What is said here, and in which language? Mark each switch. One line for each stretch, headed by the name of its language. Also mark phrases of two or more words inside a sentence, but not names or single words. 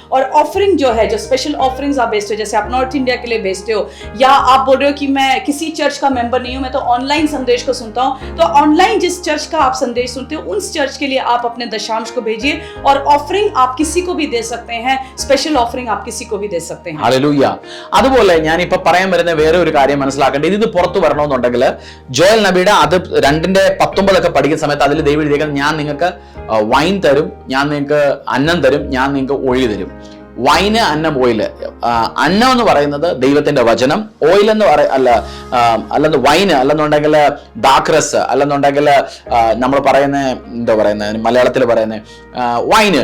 Hindi: और ऑफरिंग जो है, जो
English: special offerings
Hindi: आप भेजते हो, जैसे आप नॉर्थ इंडिया के लिए भेजते हो, या आप बोल रहे हो कि मैं किसी चर्च का मेंबर नहीं हूं, मैं तो ऑनलाइन संदेश को सुनता हूं, तो ऑनलाइन जिस चर्च का आप संदेश सुनते हो उस चर्च के लिए आप अपने दशांश को भेजिए। और ऑफरिंग आप किसी को भी दे सकते हैं,
English: special offering
Hindi: आप किसी को भी दे सकते हैं।
Malayalam: ഹല്ലേലൂയ. അതുപോലെ ഞാനിപ്പോ പറയാൻ വരുന്ന വേറെ ഒരു കാര്യം മനസ്സിലാക്കേണ്ടത്, ഇത് പുറത്തു വരണമെന്നുണ്ടെങ്കിൽ ജോയൽ നബിയുടെ അത് 2:19 പഠിക്കുന്ന സമയത്ത് അതിൽ ദൈവം എഴുതിയേക്കുന്നത്, ഞാൻ നിങ്ങൾക്ക് വൈൻ തരും, ഞാൻ നിങ്ങൾക്ക് അന്നം തരും, ഞാൻ നിങ്ങൾക്ക് ഒഴി തരും. വൈന്, അന്നം, ഓയില്. അന്നം എന്ന് പറയുന്നത് ദൈവത്തിന്റെ വചനം. ഓയിൽ എന്ന് അല്ലെന്ന് വൈന്, അല്ലെന്നുണ്ടെങ്കിൽ ദാക്രസ്, അല്ലെന്നുണ്ടെങ്കിൽ നമ്മൾ പറയുന്ന എന്താ പറയുന്നത്, മലയാളത്തിൽ പറയുന്ന വൈന്.